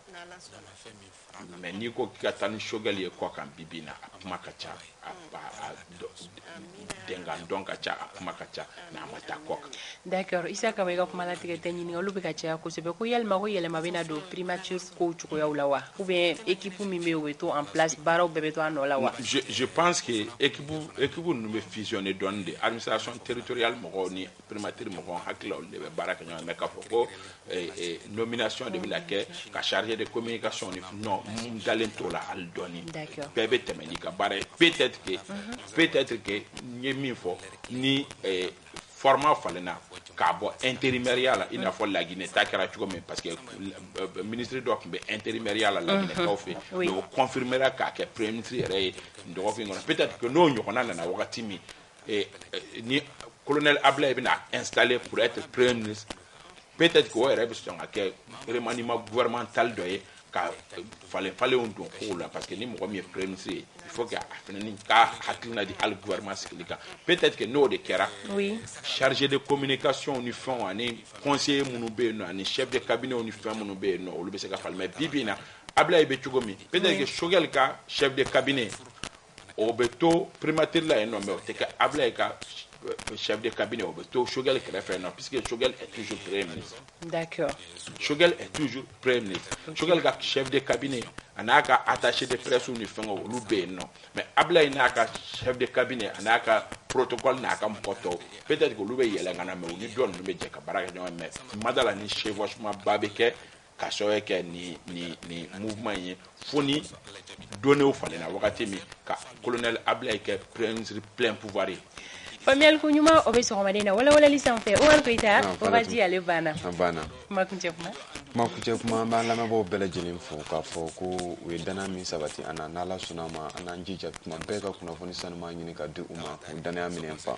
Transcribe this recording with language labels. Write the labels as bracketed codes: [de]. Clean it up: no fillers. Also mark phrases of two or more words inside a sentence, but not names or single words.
[bm] yan mais n'i ko k'i ka taa ni Choguel ye kɔ kan bi na a kuma ka ca a dengan dɔn ka ca a kuma ka ca mais a ma taa kɔ kan. D'accord Isaka bɛ ka kuma latigɛ tɛ ɲininkaliw bɛ ka caya kosɛbɛ ko yalima ko yɛlɛma bɛna don primature kow cogoyaw la wa [fr] ou bien [bm] équipe min bɛ yen o bɛ to [fr] en place [bm] baaraw bɛɛ bɛ to a nɔ la wa. [fr] Je pense que [bm] équipe ninnu bɛ fusionner dɔɔni de [fr] administration territoriale [bm] mɔgɔw ni primature mɔgɔw hakililaw de bɛ baara kɛ ɲɔgɔn mais k'a fɔ ko nomination de bɛna kɛ ka [fr] chargé de communication [bm] ni non mun dalen t'o la hali dɔɔni bɛɛ bɛ tɛmɛ n'i ka baara ye [fr] peut-être que [bm] n ye min fɔ ni format falenna k'a bɔ intérimaire la i n'a fɔ Laginɛ ta kɛra cogo min [fr] parce que [bm] ministre dɔ tun bɛ intérimaire la Laginɛkaw fɛ mais o confirmera k'a kɛ [fr] premier ministre [bm] yɛrɛ ye dɔgɔkun kɔnɔ [fr] peut-être que [bm] n'o ɲɔgɔnna nana wagati min ni colonel Ablaye bɛna installer [fr] pour être premier ministre peut-être que [bm] o yɛrɛ bɛ sɔn ka kɛ [fr] remaniement gouvernemental [bm] dɔ ye ka falenw don kow la [fr] parce que [bm] ni mɔgɔ min ye [fr] premier ministre [bm] ye [fr] il faut que [bm] a fana ni ka hakilina di hali gouvernement sigili kan [fr] peut-être que [bm] n'o de kɛra [fr] chargé de communication [bm] ni fɛnw ani conseiller minnu bɛ yen nɔ ani [fr] chef de cabinet [bm] ni fɛn minnu bɛ yen nɔ olu bɛ se ka falen mais bi na Ablaye bɛ cogo min [fr] peut-être que [bm] Choguel ka [fr] chef de cabinet [bm] o bɛ to primature la yen nɔ mais o tɛ kɛ Ablaye ka [fr] chef de cabinet [bm] o bɛ to Choguel kɛrɛfɛ [fr] non puisque Choguel est toujours premier ministre. D'accord. Choguel est toujours premier ministre. [bm] Choguel ka [fr] chef de cabinet [bm] a n'a ka [fr] attaché de presse [bm] ni fɛngɛw olu bɛ yen nɔ mais Ablaye n'a ka [fr] chef de cabinet [bm] a n'a ka protocole n'a ka mɔgɔ tɔw [fr] peut-être que [bm] olu bɛ yɛlɛ ka na mais u ni dɔ ninnu bɛ jɛ ka baara kɛ ɲɔgɔn mais madala ni chevauchement ba bɛ kɛ ka sababu kɛ ni mouvement ye fo ni données falenna wagati min ka colonel Ablaye kɛ [fr] plein pouvoir [bm] ye. Famille ko ɲuman o bɛ sɔgɔmaden na walawalali sanfɛ Omar Koyita o b'a di ale banna. Kuma kuncɛ kuma an b'an lamɛnbaaw bɛɛ lajɛlen fo k'a fɔ ko u ye danaya min sabati an na n'Ala sɔnna ma an n'an jija tuma bɛɛ ka kunnafoni sanuman ɲini ka di u ma k'u danaya minɛ fa.